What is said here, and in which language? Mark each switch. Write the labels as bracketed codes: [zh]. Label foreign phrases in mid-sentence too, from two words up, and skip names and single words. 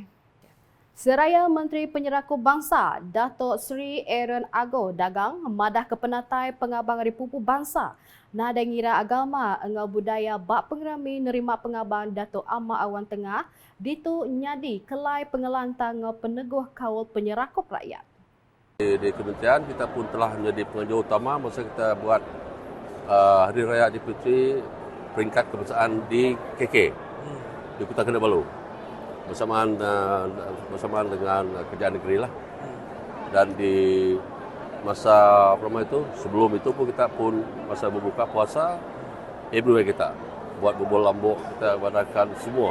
[iba] Seraya Menteri Penyerakup Bangsa Datuk Seri Aaron Ago Dagang madah ke penatai pengabang Republik Bangsa nada ngira agama engau budaya bak pengerami nerima pengabang Datuk Amar Awan Tengah ditu nyadi kelai pengelantang peneguh kawal penyerakup rakyat. [ms] Di kementerian kita pun telah menjadi pengajar utama masa kita buat Hari Raya Aidilfitri peringkat kebangsaan di KK di Kota Kinabalu bersamaan dengan kerajaan negeri lah. Dan di masa itu sebelum itu pun kita pun masa berbuka puasa everywhere kita buat bubur lambuk, kita adakan semua.